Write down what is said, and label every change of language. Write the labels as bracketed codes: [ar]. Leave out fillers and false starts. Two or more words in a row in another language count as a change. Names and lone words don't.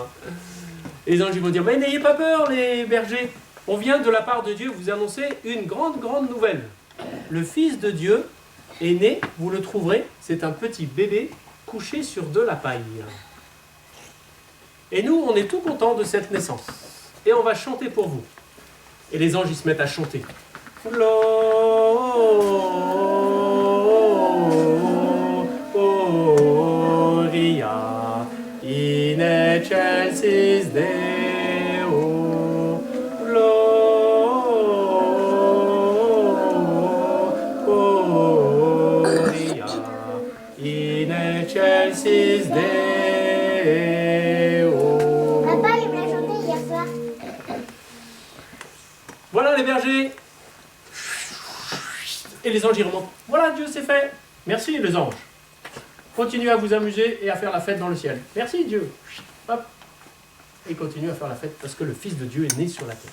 [fr] Et les anges ils vont dire mais n'ayez pas peur les bergers, on vient de la part de Dieu vous annoncer une grande nouvelle. Le Fils de Dieu est né, vous le trouverez, c'est un petit bébé couché sur de la paille. Et nous on est tout contents de cette naissance. Et on va chanter pour vous. Et les anges ils se mettent à chanter. [la] Gloria in excelsis Deo. Gloria in excelsis Deo. [fr] Papa, il me l'a chanté hier soir. Voilà les bergers. Et les anges y remontent. Voilà, Dieu c'est fait. Merci les anges. Continuez à vous amuser et à faire la fête dans le ciel. Merci Dieu. Hop. Et continuez à faire la fête parce que le Fils de Dieu est né sur la terre.